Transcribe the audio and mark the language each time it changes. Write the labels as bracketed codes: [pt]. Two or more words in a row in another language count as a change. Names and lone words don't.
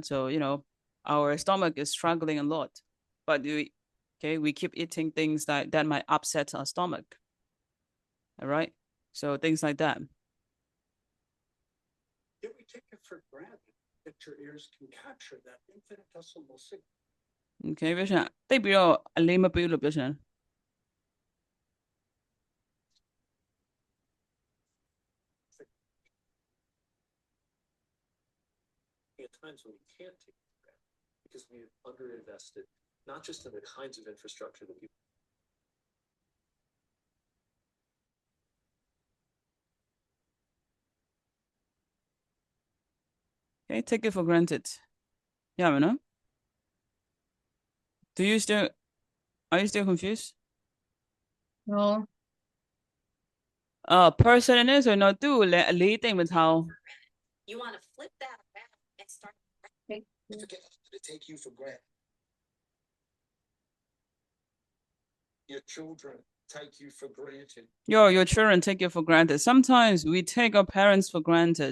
[en] So our stomach is struggling a lot, but we keep eating things that might upset our stomach. All right, so things like that. Yet we take it for granted that your ears can capture that infinitesimal signal. [my] Okay, ပြောချင်တိတ်ပြီးတော့အလေးမပေးလို့ပြောချင် [en] At times when we can't take it for granted because we've underinvested, not just in the kinds of infrastructure that people. Okay, take it for granted. Yeah, you know. Are you still confused? No. [my] Person နဲ့ဆိုရင်တော့သူ့ကိုလည်းအလေးတိတ်မထားဘူး [en] You want to flip that around and start. Forget to take you for granted. Your children take you for granted. Your children take it for granted. Sometimes we take our parents for granted.